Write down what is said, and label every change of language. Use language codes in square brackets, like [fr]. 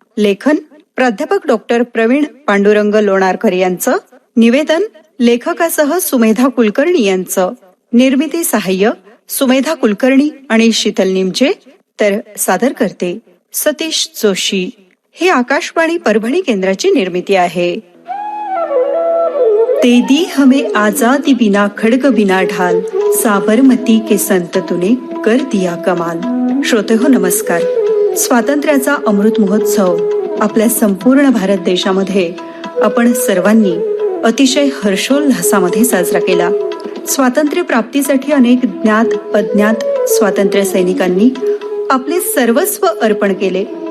[mr] लेखन प्राध्यापक डॉक्टर प्रवीण पांडुरंग लोणारकर यांचं. निवेदन लेखकासह सुमेधा कुलकर्णी यांचं. निर्मिती सहाय्य सुमेधा कुलकर्णी आणि शीतल निमजे. तर सादर करते सतीश जोशी. ही आकाशवाणी परभणी केंद्राची निर्मिती आहे. [hi] ते दी हमें आजादी बिना खड्ग बिना ढाल, साबरमती के संत तूने कर दिया कमाल. [mr] श्रोते हो नमस्कार. स्वातंत्र्याचा अमृत महोत्सव आपल्या संपूर्ण भारत देशामध्ये आपण सर्वांनी अतिशय हर्षोल्हासामध्ये साजरा केला. स्वातंत्र्य प्राप्तीसाठी अनेक ज्ञात अज्ञात स्वातंत्र्य सैनिकांनी आपले सर्वस्व अर्पण केले.